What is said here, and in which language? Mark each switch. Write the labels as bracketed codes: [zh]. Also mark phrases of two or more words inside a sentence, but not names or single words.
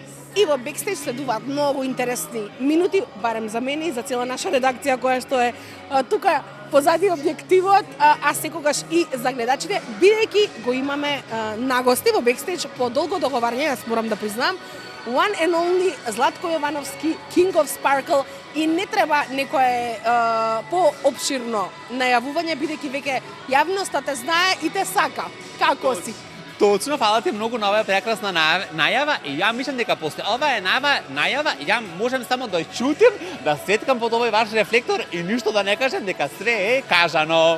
[mk] И во бекстејдж следуваат многу интересни минути, барем за мене и за цела наша редакција која што е тука позади објективот, а секогаш и за гледачите, бидејќи го имаме на гости во бекстејдж по долго договарање, јас морам да признам, [en] one and only Златко Јовановски, King of Sparkle, [mk] и не треба некое поопширно најавување, бидејќи веќе јавноста те знае и те сака. Како си? Точно, фала ти многу на оваа прекрасна најава и ја мислам дека после оваа најава ја можем само да чутим, да светкам под овој ваш рефлектор и ништо да не кажем дека све е кажано.